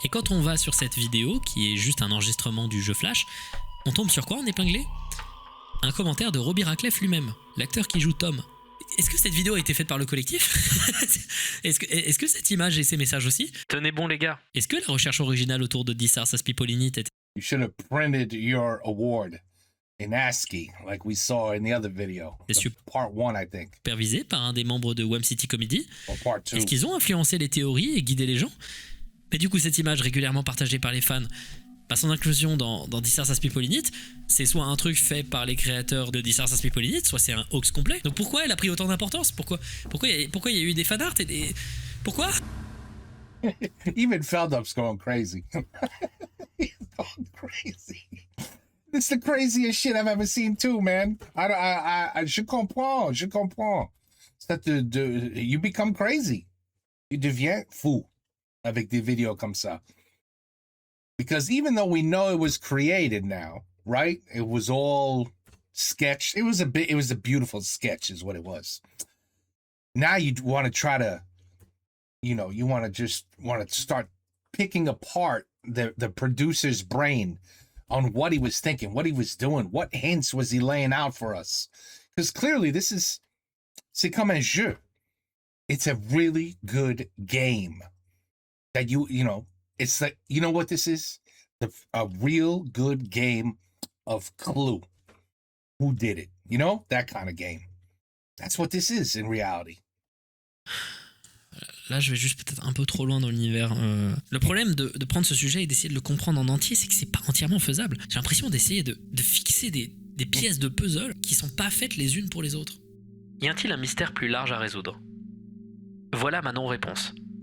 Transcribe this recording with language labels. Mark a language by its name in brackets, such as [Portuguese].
[French] Et quand on va sur cette vidéo, qui est juste un enregistrement du jeu Flash, on tombe sur quoi en épinglé? Un commentaire de Robbie Radcliffe lui-même, l'acteur qui joue Tom. Est-ce que cette vidéo a été faite par le collectif? Est-ce que cette image et ces messages aussi? Tenez bon les gars. Est-ce que la recherche originale autour de This House Has People in It était... [English] You should have printed your award in ASCII, like we saw in the other video. Part 1, I think. [French] Supervisé par un des membres de WAM City Comedy. [English] Or part 2. [French] Est-ce qu'ils ont influencé les théories et guidé les gens? Mais du coup, cette image régulièrement partagée par les fans, son inclusion dans This House Has People in It, c'est soit un truc fait par les créateurs de This House Has People in It, soit c'est un hoax complet. Donc pourquoi elle a pris autant d'importance? Pourquoi il y a eu des fanarts et des... Pourquoi? [English] Even Feldup's going crazy. He's going crazy. It's the craziest shit I've ever seen too, man. [French] Je comprends. [English] You become crazy. [French] Tu deviens fou avec des vidéos comme ça. [English] Because even though we know it was created now, right? It was all sketched. It was a beautiful sketch is what it was. Now you want to try to, you want to start picking apart the producer's brain on what he was thinking, what he was doing, what hints was he laying out for us? Because clearly [French] c'est comme un jeu. [English] It's a really good game that it's like, you know what this is? A real good game of Clue. Who did it? That kind of game. That's what this is in reality. [French] Là, je vais juste peut-être un peu trop loin dans l'univers. Le problème de prendre ce sujet et d'essayer de le comprendre en entier, c'est que c'est pas entièrement faisable. J'ai l'impression d'essayer de fixer des pièces de puzzle qui sont pas faites les unes pour les autres. Y a-t-il un mystère plus large à résoudre? Voilà ma non-réponse.